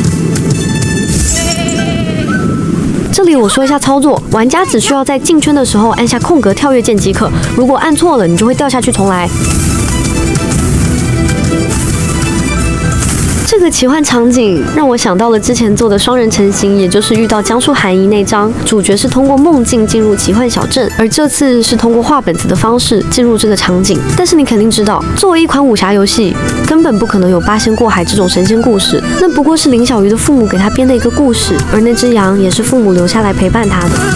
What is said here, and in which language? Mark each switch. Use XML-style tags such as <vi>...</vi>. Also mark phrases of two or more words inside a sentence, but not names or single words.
<zh>這裡我說一下操作，玩家只需要在進圈的時候按下空格跳躍鍵即可，如果按錯了，你就會掉下去重來。這個奇幻場景讓我想到了之前做的雙人成行，也就是遇到江疏寒衣那章，主角是通過夢境進入奇幻小鎮，而這次是通過畫本子的方式進入這個場景。但是你肯定知道，作為一款武俠遊戲，根本不可能有八仙過海這種神仙故事，那不過是林小魚的父母給他編的一個故事，而那隻羊也是父母留下來陪伴他的。</zh>